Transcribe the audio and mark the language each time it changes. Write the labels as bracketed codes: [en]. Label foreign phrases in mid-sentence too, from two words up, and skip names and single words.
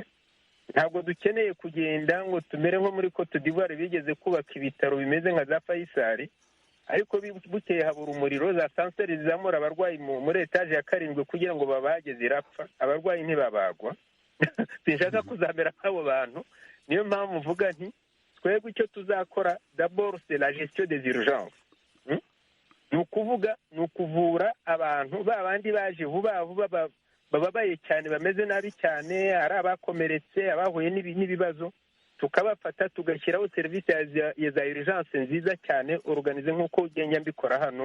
[rw] Ntabwo dukeneye kugenda ngo tumere nko muri Cote d'Ivoire bigeze kubaka ibitaro bimeze nka za Faisal, ariko bukeye habura umuriro, za kanseri zizamura abarwayi muri etaje ya 7 kugira ngo babageze irapfa, abarwayi ntibabagwa. Sinshaka kuzamera nk'abo bantu. Niyo mpamvu mvuga nti twebwe icyo tuzakora [fr] d'abord c'est la gestion des urgences. [rw] Ni ukuvuga ni ukuvura abantu babandi baje vuba bababaye cyane, bameze nabi cyane, ari abakomeretse, abahuye n'ibibazo, tukabafata tugashyiraho serivisi ya za urgence nziza cyane organize nk'uko ugenda mbikora hano.